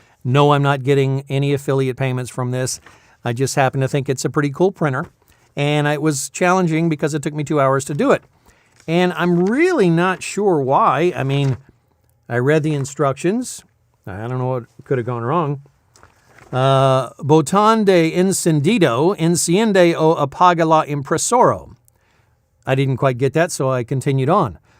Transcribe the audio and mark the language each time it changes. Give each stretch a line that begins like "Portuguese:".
English: No, I'm not getting any affiliate payments from this. I just happen to think it's a pretty cool printer. And it was challenging because it took me 2 hours to do it. And I'm really not sure why. I mean, I read the instructions. I don't know what could have gone wrong.
Spanish: Botón de encendido enciende o apaga la impresora.
English: I didn't quite get that, so I continued on.